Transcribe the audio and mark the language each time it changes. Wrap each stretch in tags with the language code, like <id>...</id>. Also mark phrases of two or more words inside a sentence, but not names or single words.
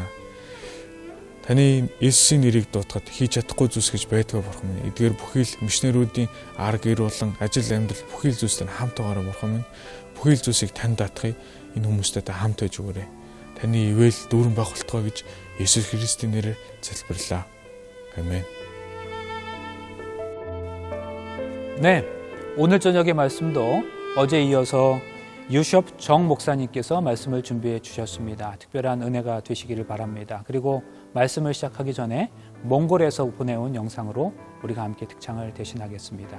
<mn>Таны Есүсийн нэрийг дуудахад хийж чадахгүй зүйлс гэж байдгаа бурхан минь. Эдгээр бүхий л мишнерүүдийн арга гэр болон ажил амьдрал бүхий л зүйлстэй хамт байгаарай бурхан минь. Бүхий л зүйлсийг танд даатгая. Энэ хүмүүстэй та хамт байж өгөөрэй. Таны ивэл дүүрэн байх болтугай гэж Есүс Христийн нэрээр залбирлаа.</mn> <ko>아멘. 네, 오늘 저녁의 말씀도 어제 이어서 유숍 정 목사님께서 말씀을 준비해 주셨습니다. 특별한 은혜가 되시기를 바랍니다. 그리고 말씀을 시작하기 전에 몽골에서 보내온 영상으로 우리가 함께 특창을 대신하겠습니다.</ko>